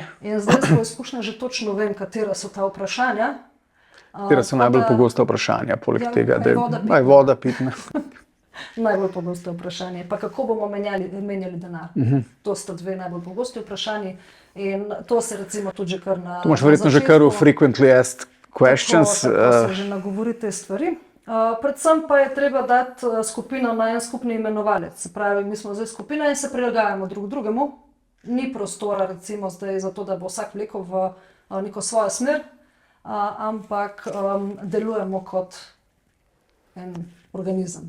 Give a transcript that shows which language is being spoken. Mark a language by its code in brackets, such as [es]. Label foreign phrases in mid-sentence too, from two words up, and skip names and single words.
[sl] In zdaj smo izkušnja, že točno vem, katera so ta vprašanja. Katera so najbolj pogosta vprašanja, poleg tega, da je voda pitna. Najbolj pogosto vprašanje. Pa kako bomo menjali denar? To sta 2 najbolj pogosti vprašanji. In to se recimo tudi že kar na. To imaš verjetno že kar v [en] frequently asked questions. [sl] Tako se že nagovori te stvari. Predvsem pa je treba dati skupino na en skupni imenovalec. Se pravi, mi smo zdaj skupina in se prilagajamo drug drugemu. Ni prostora recimo zdaj za to, da bo vsak vlekel v neko svojo smer, ampak delujemo kot en organizem.